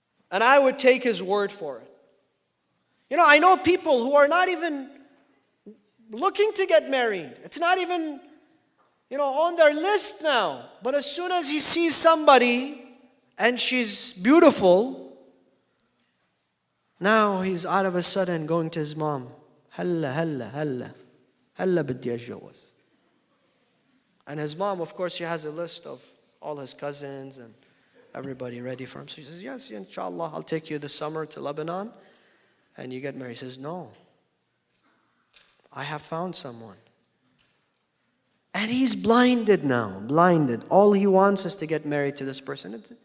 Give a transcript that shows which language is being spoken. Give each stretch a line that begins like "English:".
English: And I would take his word for it. I know people who are not even looking to get married. It's not even, on their list now. But as soon as he sees somebody and she's beautiful, now he's out of a sudden going to his mom.
Arabic: Halla بدي أتجوز.
English: And his mom, of course, she has a list of all his cousins and everybody ready for him. So she says, yes, inshallah, I'll take you this summer to Lebanon and you get married. He says, no, I have found someone. And he's blinded now, blinded. All he wants is to get married to this person.